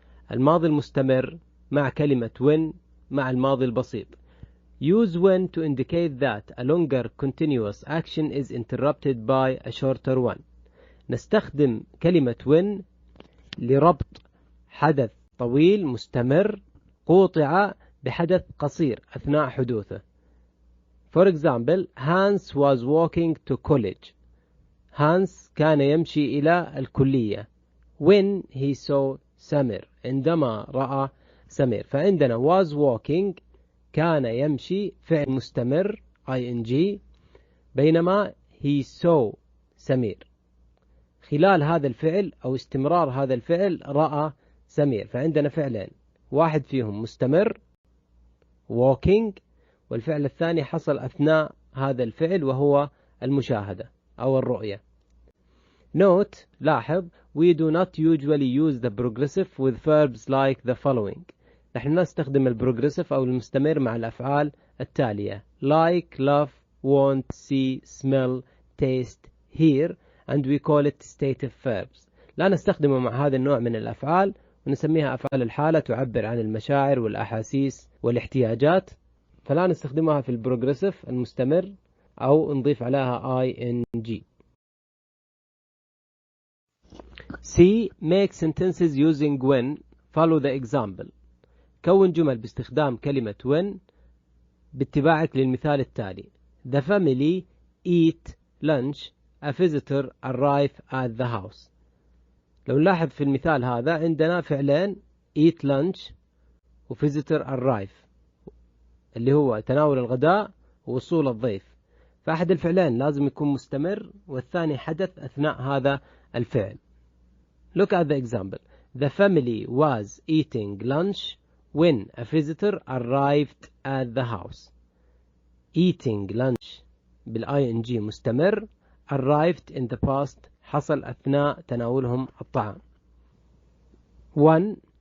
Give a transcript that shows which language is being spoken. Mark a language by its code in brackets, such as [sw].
[ar] الماضي المستمر مع كلمة when مع الماضي البسيط. [en] Use when to indicate that a longer continuous action is interrupted by a shorter one. [ar] نستخدم كلمة when لربط حدث طويل مستمر قوطع بحدث قصير أثناء حدوثه. [en] For example, Hans was walking to college. [ar] Hans كان يمشي إلى الكلية. [en] When he saw Samir. [ar] عندما رأى سمير. فعندنا was walking كان يمشي فعل مستمر ing بينما he saw سمير. خلال هذا الفعل أو استمرار هذا الفعل رأى سمير. فعندنا فعلين واحد فيهم مستمر walking والفعل الثاني حصل أثناء هذا الفعل وهو المشاهدة أو الرؤية. [en] Note لاحظ we do not usually use the progressive with verbs like the following. [ar] نحن نستخدم البروجريسيف أو المستمر مع الأفعال التالية [en] like, love, want, see, smell, taste, hear and we call it stative verbs. [ar] لا نستخدمه مع هذا النوع من الأفعال ونسميها أفعال الحالة تعبر عن المشاعر والأحاسيس والاحتياجات. فلا نستخدمها في البروجريسيف المستمر أو نضيف عليها ing. [en] C. Make sentences using when. Follow the example. [ar] كون جمل باستخدام كلمة when باتباعك للمثال التالي. [en] The family eat lunch. A visitor arrive at the house. [ar] لو نلاحظ في المثال هذا عندنا فعلين eat lunch و visitor arrive اللي هو تناول الغداء ووصول الضيف. فأحد الفعلين لازم يكون مستمر والثاني حدث أثناء هذا الفعل. [en] Look at the example. The family was eating lunch when a visitor arrived at the house. [ar] Eating lunch بالING مستمر. [en] Arrived in the past [ar] حصل أثناء تناولهم الطعام. 1.